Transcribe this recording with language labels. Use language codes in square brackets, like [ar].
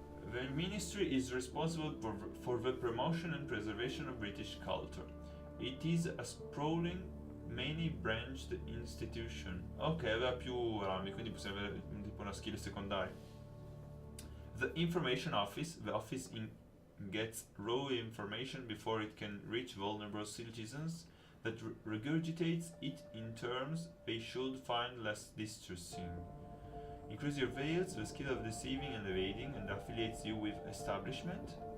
[en] The ministry is responsible for the promotion and preservation of British culture. It is a sprawling, many-branched institution. [it] Ok, aveva più rami, quindi possiamo avere tipo una skill secondaria. [en] The information office, gets raw information before it can reach vulnerable citizens that regurgitates it in terms they should find less distressing. Increase your veils, the skill of deceiving and evading, and affiliates you with establishment.